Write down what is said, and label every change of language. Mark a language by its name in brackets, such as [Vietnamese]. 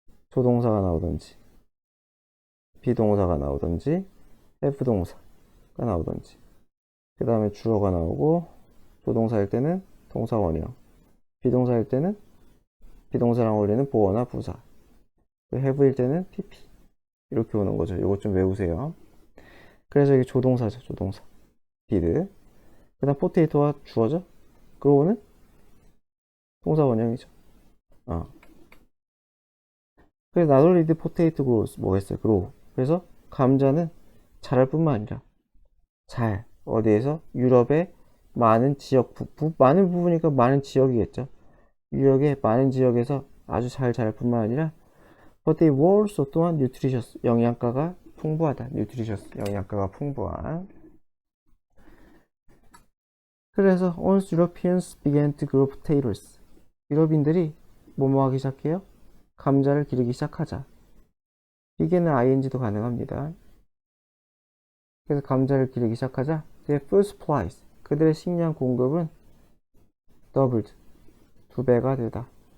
[Korean] 조동사가 나오든지 비동사가 나오든지 have 동사가 나오든지, 그 다음에 주어가 나오고, 조동사일 때는 동사 원형, 비동사일 때는 비동사랑 어울리는 보어나 부사, have일 때는 pp, 이렇게 오는 거죠. 이것 좀 외우세요. 그래서 이게 조동사죠, 조동사. [English] did. [Korean] 그 다음 포테이토가 주어죠. grow는 동사 원형이죠. [English] 그래서 not only did potato grows, [Korean] 뭐겠어요? [English] grow. [Korean] 그래서 감자는 자랄 뿐만 아니라 어디에서? 유럽의 많은 지역, 많은 부분이니까 많은 지역이겠죠. 유럽의 많은 지역에서 아주 잘 자랄 뿐만 아니라 [English] but they were also, [Korean] 또한 nutritious, 영양가가 풍부하다. nutritious, 영양가가 풍부한. [English] 그래서 once Europeans began to grow potatoes, [Korean] 유럽인들이 뭐뭐 하기 시작해요? 감자를 기르기 시작하자. begin은 ing도 가능합니다. 그래서 감자를 기르기 시작하자 [English] their food supplies, [Korean] 그들의 식량 공급은 doubled, 2배가 되다.